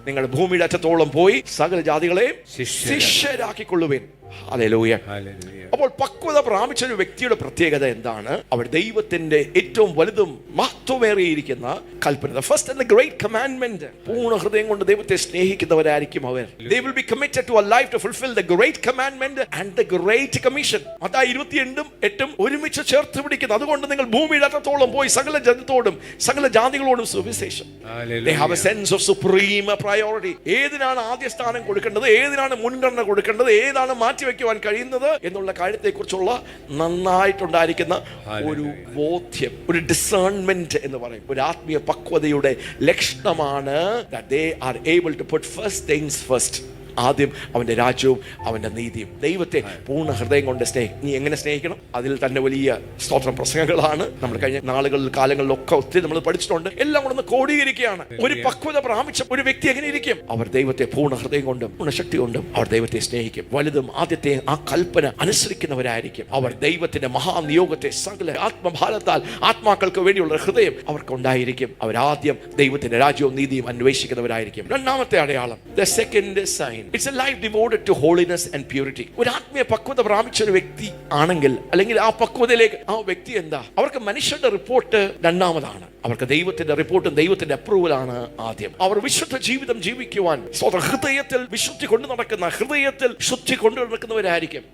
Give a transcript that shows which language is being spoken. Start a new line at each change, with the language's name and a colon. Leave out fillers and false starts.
Malayalam: നിങ്ങൾ ഭൂമിയുടെ അറ്റത്തോളം പോയി സകല ജാതികളെയും ശിഷ്യരാക്കിക്കൊള്ളുവേൻ. ഹല്ലേലൂയ. അപ്പോൾ പക്വത പ്രാപിച്ച ഒരു വ്യക്തിയുടെ പ്രത്യേകത എന്താണ്? അവർ ദൈവത്തിന്റെ ഏറ്റവും വലുതും മഹത്വമേറിയിരിക്കുന്ന കൽപ്പന,
English: the first and the great commandment,
Malayalam: പൂർണ്ണ ഹൃദയം കൊണ്ട് ദൈവത്തെ സ്നേഹിക്കുന്നവരായിരിക്കും അവർ.
English: They will be committed to a life to fulfill the great commandment and the great commission.
Malayalam: Mathai 28-8 ഒരുമിച്ച് ചേർത്ത് പിടിക്കുന്നു. അതുകൊണ്ട് നിങ്ങൾ ഭൂമിയുടെ അറ്റത്തോളം പോയി സകല ജനത്തോടും സകല ജാതികളോടും സുവിശേഷം.
English: They have a sense of supreme priority.
Malayalam: ഏതിനാണ് ആദ്യ സ്ഥാനം കൊടുക്കേണ്ടത്, ഏതിനാണ് മുൻഗണന കൊടുക്കേണ്ടത്, ഏതാണ് മാറ്റിവെക്കുവാൻ കഴിയുന്നത് എന്നുള്ള കാര്യത്തെക്കുറിച്ചുള്ള നന്നായിട്ടുണ്ടായിരിക്കുന്ന ഒരു ബോധ്യം, ഒരു ഡിസേൺമെന്റ് എന്ന് പറയും. ഒരു ആത്മീയ പക്വതയുടെ ലക്ഷണമാണ്
English: that they are able to put first things first.
Malayalam: ആദ്യം അവന്റെ രാജ്യവും അവന്റെ നീതിയും. ദൈവത്തെ പൂർണ്ണ ഹൃദയം കൊണ്ട് നീ എങ്ങനെ സ്നേഹിക്കണം? അതിൽ തന്നെ വലിയ സ്തോത്രം പ്രസംഗങ്ങളാണ് നമ്മൾ കഴിഞ്ഞ നാളുകളിൽ കാലങ്ങളിലൊക്കെ ഒത്തിരി നമ്മൾ പഠിച്ചിട്ടുണ്ട്. എല്ലാം കൂടെ ഒന്ന് കോടീകരിക്കുകയാണ്. ഒരു പക്വത പ്രാപിച്ച ഒരു വ്യക്തി എങ്ങനെ ഇരിക്കും? അവർ ദൈവത്തെ പൂർണ്ണ ഹൃദയം കൊണ്ടും പൂർണ്ണ ശക്തി കൊണ്ടും അവർ ദൈവത്തെ സ്നേഹിക്കും. വലുതും ആദ്യത്തെ ആ കൽപ്പന അനുസരിക്കുന്നവരായിരിക്കും. അവർ ദൈവത്തിന്റെ മഹാനിയോഗത്തെ സകല ആത്മഭാരത്താൽ ആത്മാക്കൾക്ക് വേണ്ടിയുള്ള ഹൃദയം അവർക്കുണ്ടായിരിക്കും. അവരാദ്യം ദൈവത്തിന്റെ രാജ്യവും നീതിയും അന്വേഷിക്കുന്നവരായിരിക്കും. രണ്ടാമത്തെ അടയാളം,
English: the second sign, it's a life devoted to holiness and purity.
Malayalam: ഒരു ആത്മീയ പക്വത പ്രാപിച്ച ഒരു വ്യക്തി ആണെങ്കിൽ, അല്ലെങ്കിൽ ആ പക്വതയിലേക്ക് ആ വ്യക്തി എന്താ? അവർക്ക് മനുഷ്യരുടെ റിപ്പോർട്ട് രണ്ടാമതാണ്. അവർക്ക് ദൈവത്തിന്റെ റിപ്പോർട്ടും ദൈവത്തിന്റെ അപ്രൂവലാണ് ആദ്യം. അവർ വിശുദ്ധ ജീവിതം ജീവിക്കുവാൻ ഹൃദയത്തിൽ വിശുദ്ധി കൊണ്ടു നടക്കുന്ന, ഹൃദയത്തിൽ ശുദ്ധി കൊണ്ടു നടക്കുന്നവരായിരിക്കും.